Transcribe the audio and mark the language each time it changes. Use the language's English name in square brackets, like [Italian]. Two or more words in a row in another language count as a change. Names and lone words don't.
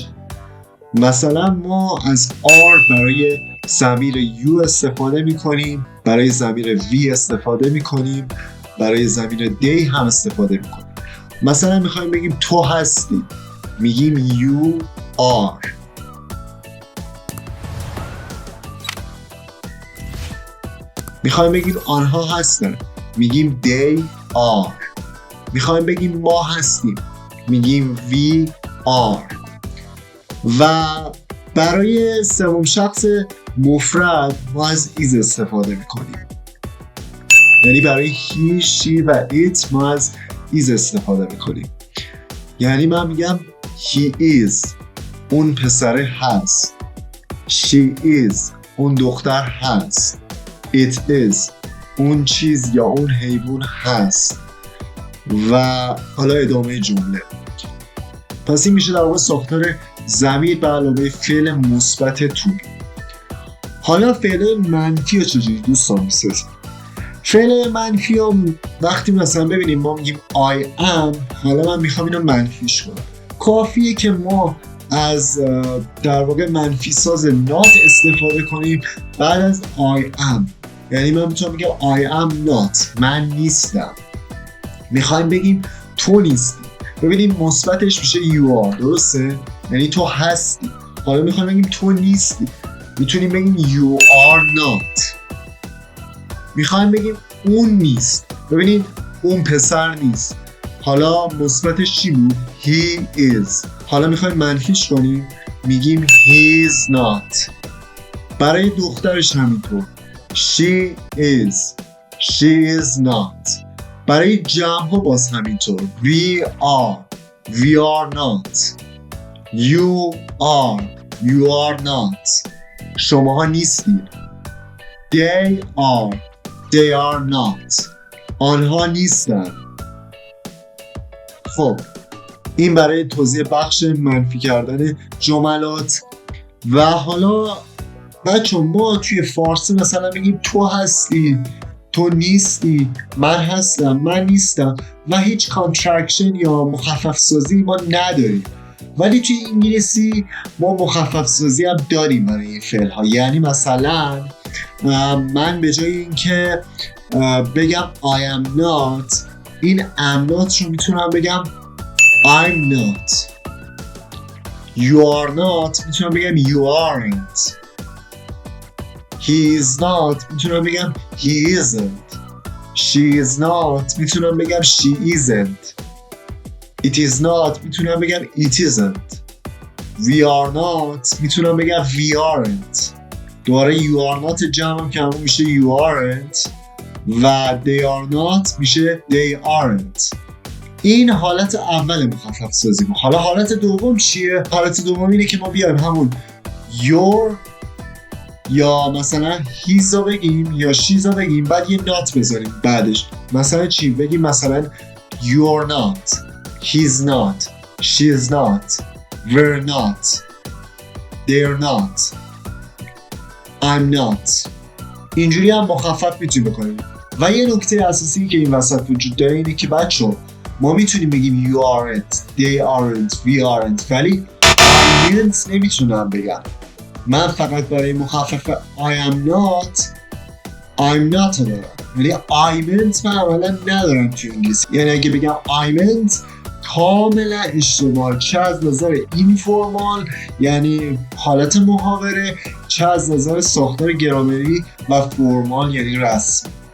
[Persian] مثلا ما از are برای ضمیر you استفاده میکنیم، برای ضمیر we استفاده میکنیم، برای ضمیر they هم استفاده میکنیم. مثلا میخوایم بگیم تو هستی، میگیم [English] you are. [Persian] میخوایم بگیم آنها هستن، میگیم [English] they are. [Persian] میخوایم بگیم ما هستیم، میگیم [English] we are. [Persian] و برای سوم شخص مفرد ما از is استفاده میکنیم، یعنی برای [English] he, she [Persian] و it ما از is استفاده میکنیم. یعنی من میگم [English] he is، [Persian] اون پسره هست. [English] she is، [Persian] اون دختر هست. [English] it is، [Persian] اون چیز یا اون حیوان هست. و حالا ادامه جمله. پس این میشه در واقع ساختار ضمیر به علاوه فعل مثبت [English] to be. [Persian] حالا فعل منفی رو چجوری دوستان میسازیم؟ فعل منفی رو وقتی مثلا ببینیم ما میگیم [English] I am، [Persian] حالا من میخوام اینو منفیش کنم، کافیه که ما از در واقع منفی ساز not استفاده کنیم بعد از [English] I am. [Persian] یعنی من میتونم بگم [English] I am not، [Persian] من نیستم. میخوایم بگیم تو نیستی، ببینیم مثبتش میشه [English] you are، [Persian] درسته؟ یعنی تو هستی. حالا میخوایم بگیم تو نیستی، میتونیم بگیم [English] you are not. [Persian] میخوایم بگیم اون نیست، ببینید اون پسر نیست. حالا مثبتش چی بود؟ [English] he is. [Persian] حالا میخوایم منفیش کنیم، میگیم [English] he is not. [Persian] برای دخترش همینطور، [English] she is، she is not. [Persian] برای جمع ها باز همینطور، [English] we are not. you are not. [Persian] شماها نیستید. [English] they are not. [Persian] آنها نیستند. خب این برای توضیح بخش منفی کردن جملات. و حالا بچه ما توی فارسی مثلا بگیم تو هستی، تو نیستی، من هستم، من نیستم و هیچ کانترکشن یا مخفف سازی ما نداریم. ولی توی انگلیسی ما مخفف سازی هم داریم برای این فعل ها. یعنی مثلا من به جای اینکه بگم [English] I am not، [Persian] این [English] am not [Persian] رو میتونم بگم [English] I'm not. You are not [Persian] میتونم بگم [English] you aren't. He is not [Persian] میتونم بگم [English] he isn't. She is not [Persian] میتونم بگم [English] she isn't. It is not [Persian] میتونم بگم [English] it isn't. We are not [Persian] میتونم بگم [English] we aren't. دوباره you are not [Persian] جمع که همون میشه [English] you aren't و they are not میشه they aren't. [Persian] این حالت اول مخفف سازی بود. حالا حالت دوم چیه؟ حالت دوم اینه که ما بیایم همون your یا مثلا he's رو بگیم یا she's رو بگیم بعد یه not بذاریم بعدش. مثلا چی؟ بگیم مثلا [English] you're not, he's not, she's not, we're not, they're not, I'm not. [Persian] اینجوری هم مخفف میتونیم بکنیم. و یه نکته اساسی که این وسط وجود داره اینه که بچه ما میتونیم بگیم [English] you aren't, they aren't, we aren't [Persian] ولی [English] I didn't [Persian] نمیتونم بگم. من فقط برای مخفف [English] I am not, I'm not [Persian] دارم. ولی [English] I meant [Persian] من اولا ندارم توی انگلیسی. یعنی اگه بگم [English] I meant [Persian] کاملا اشتباه، چه از نظر اینفورمال یعنی حالت محاوره، چه از نظر ساختار گرامری و فرمال یعنی رسمی.